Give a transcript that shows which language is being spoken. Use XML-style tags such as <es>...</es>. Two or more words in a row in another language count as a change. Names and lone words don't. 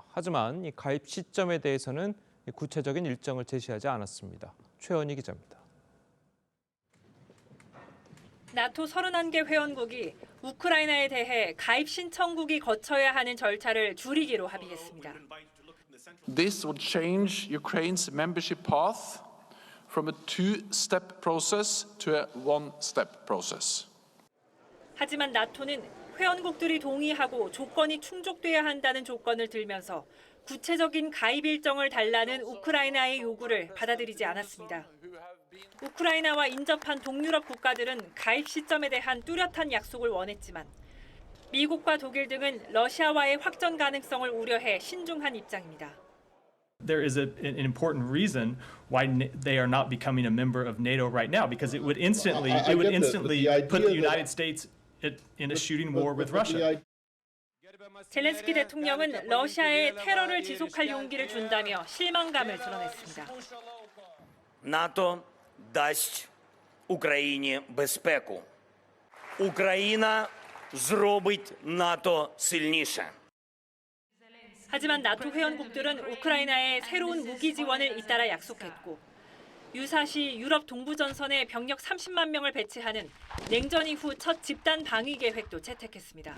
<ko>하지만 이 가입 시점에 대해서는 구체적인 일정을 제시하지 않았습니다. 최원희 기자입니다. 나토 31개 회원국이 우크라이나에 대해 가입 신청국이 거쳐야 하는 절차를 줄이기로 합의했습니다.</ko> <en>This would change Ukraine's membership path from a two-step process to a one-step process.</en> <ko>하지만 나토는 회원국들이 동의하고 조건이 충족돼야 한다는 조건을 들면서 구체적인 가입 일정을 달라는 우크라이나의 요구를 받아들이지 않았습니다. 우크라이나와 인접한 동유럽 국가들은 가입 시점에 대한 뚜렷한 약속을 원했지만 미국과 독일 등은 러시아와의 확전 가능성을 우려해 신중한 입장입니다.</ko> <en>There is an important reason why they are not becoming a member of NATO right now, because it would instantly put the United States in a shooting war with Russia.</en> <ko>젤렌스키 대통령은 러시아에 테러를 지속할 용기를 준다며 실망감을 드러냈습니다.</ko> <uk>НАТО дасть Україні безпеку. Україна зробить НАТО сильніше.</uk> <ko>하지만 나토 회원국들은 우크라이나에 새로운 무기 지원을 잇따라 약속했고 유사시 유럽 동부 전선에 병력 30만 명을 배치하는 냉전 이후 첫 집단 방위 계획도 채택했습니다.</ko>